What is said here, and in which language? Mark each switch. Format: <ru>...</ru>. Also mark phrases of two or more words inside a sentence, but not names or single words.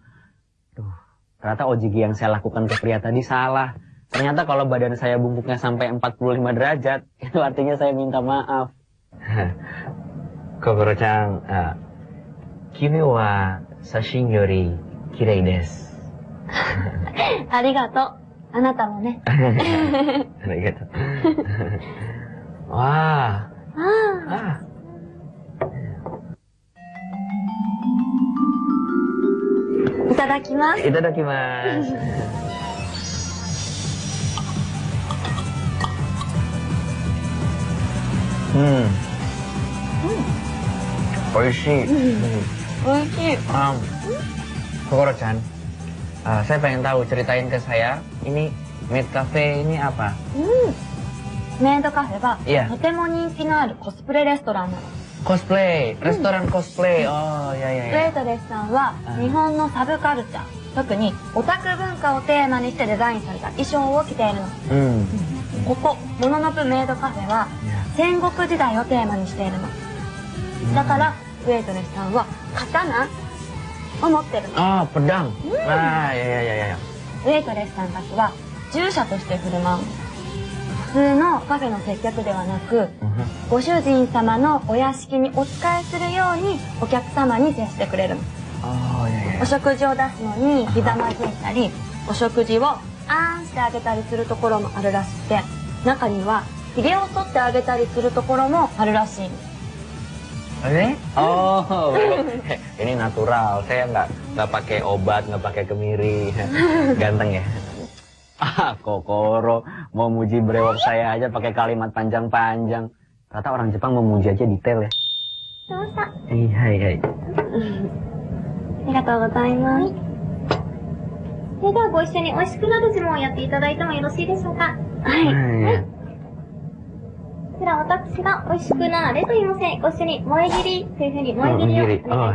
<id>Ternyata ojigi yang saya lakukan ke pria tadi salah. Ternyata kalau badan saya bungkuknya sampai 45 derajat, itu artinya saya minta maaf.</id> <ja>Kokoro-chan, 君は写真よりきれいです. ありがとう。あなたもね。 Arigato. Wah. Ah. いただきます。 Itadakimasu. Oishii. おいしい。</ja> <id>Kokoro-chan, saya pengen tahu, ceritain ke saya, ini Maid Cafe ini apa?</id> <ja>メイドカフェは、いやとても人気のあるコスプレレストランなの。</ja> <id>Cosplay, restoran cosplay. Oh, ya</id> <ja>ウェイトレスさんは日本のサブカルチャー、特にオタク文化をテーマにしてデザインされた衣装を着ているの。ここ、モノノプメイドカフェは戦国時代をテーマにしているの。だから、ウェイトレスさんは刀を持ってるの。</ja> <id>Oh, pedang. Ah, ya.</id> <ja>ウェイトレスさんたちは従者として振る舞うの。 通のカフェの接客ではなく、ご主人様のお屋敷にお仕えするようにお客様に接してくれるの。お食事を出すのにひざまずいたり、お食事をあーんしてあげたりするところもあるらしくて、中にはひげを剃ってあげたりするところもあるらしいの。</ja> <id>Oh, ini natural. Saya nggak pakai obat, nggak pakai kemiri. Ganteng ya. Kokoro mau muji brewok saya aja pakai kalimat panjang-panjang. Ternyata orang Jepang memuji aja detail ya. Iya.</id> <ja>ありがとうございます。それではご一緒に美味しくなる呪文をやっていただいてもよろしいでしょうか。はい。こちら私が美味しくなれと言いません。ご一緒に萌え切りというふうに萌え切りをお願いいたします。</ja>